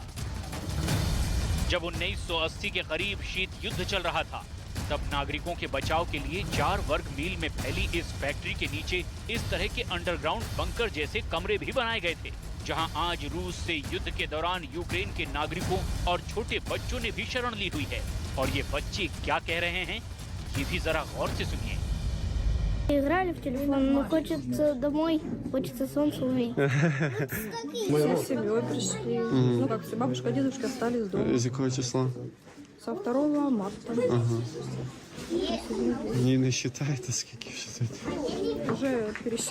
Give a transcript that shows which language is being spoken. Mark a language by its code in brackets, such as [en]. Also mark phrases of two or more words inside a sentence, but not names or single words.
[hi] जब 1980 के करीब शीत युद्ध चल रहा था, तब नागरिकों के बचाव के लिए 4 वर्ग मील में फैली इस फैक्ट्री के नीचे इस तरह के [en] underground bunker [hi] जैसे कमरे भी बनाए गए थे, जहां आज रूस से युद्ध के दौरान यूक्रेन के नागरिकों और छोटे बच्चों ने भी शरण ली हुई है। और ये बच्चे क्या कह रहे हैं, ये भी जरा गौर से सुनिए। [ru] Играли в телефон, но хочется домой, хочется солнца увидеть. Все с семьей пришли. Ну, как все, бабушка, дедушка остались дома. Из какого числа? Со 2 марта. Ага. Не считаете, сколько считаете?